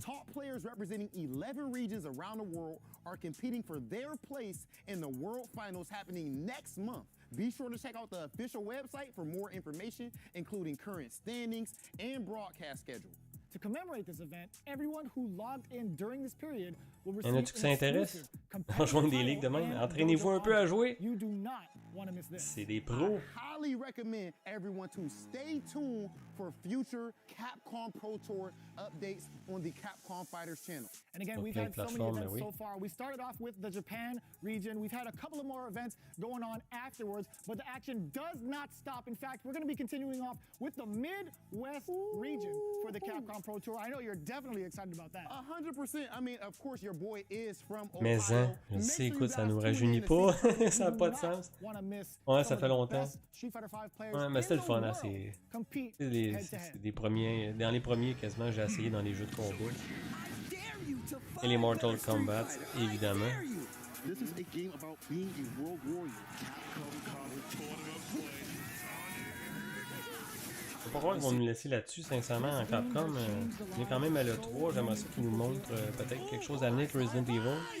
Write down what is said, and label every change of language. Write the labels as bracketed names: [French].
[English] Top players representing 11 regions around the world are competing for their place in the World Finals happening next month. Be sure to check out the official website for more information, including current standings and broadcast schedule. To commemorate this event, everyone who logged in during this period will receive [French] Y'en a-tu qui s'intéressent? Rejoindre des ligues de même. Entraînez-vous un peu à jouer. [English] You do not want to miss this. [French] C'est des pros. [English] I highly recommend everyone to stay tuned for future Capcom Pro Tour updates on the Capcom Fighters channel. And again, we've had so many events so far. We started off with the Japan region. We've had a couple of more events going on afterwards, but the action does not stop. In fact, we're going to be continuing off with the Midwest region for the Capcom Pro Tour. I know you're definitely excited about that. 100%. I mean, of course, your boy is from Ohio. [French] Mais hein, je sais, écoute, ça nous rajeunit pas. Ça n'a pas de sens. Ouais, ça fait longtemps. Ouais, mais c'était le fun, hein. C'est des premiers. Dans les premiers, quasiment, j'ai essayé dans les jeux de combat. Et les Mortal Kombat, évidemment. [English] This is a game about being a world warrior. [French] Je sais pas pourquoi ils vont nous laisser là-dessus, sincèrement, en Capcom. On est quand même à l'E3, j'aimerais ça qu'ils nous montrent peut-être quelque chose à venir avec Resident Evil.